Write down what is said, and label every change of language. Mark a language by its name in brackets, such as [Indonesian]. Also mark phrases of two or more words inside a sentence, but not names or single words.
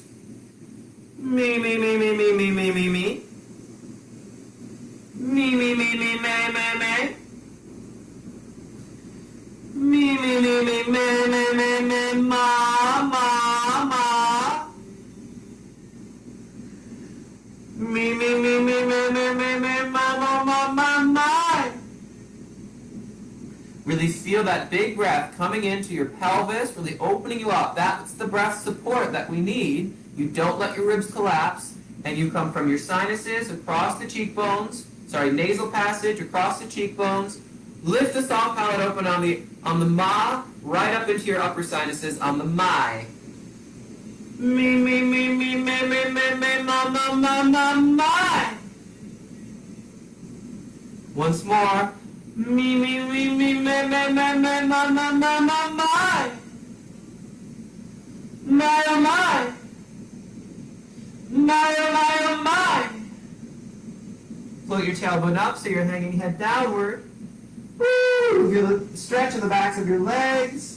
[English] Me. Me, ma. Me, ma. Really feel that big breath coming into your pelvis, really opening you up. That's the breath support that we need. You don't let your ribs collapse, and you come from your sinuses across the cheekbones, nasal passage across the cheekbones, Lift the soft palate open on the ma, right up into your upper sinuses on the my. Me, me, me, me, me, me, me, me, ma, ma, ma, ma, my. Once more. Me, me, me, me, me, me, me, me, ma, ma, ma, ma, my. My, oh, my. My, oh, my, oh, my. Float your tailbone up so you're hanging head downward. Woo! Feel the stretch in the backs of your legs.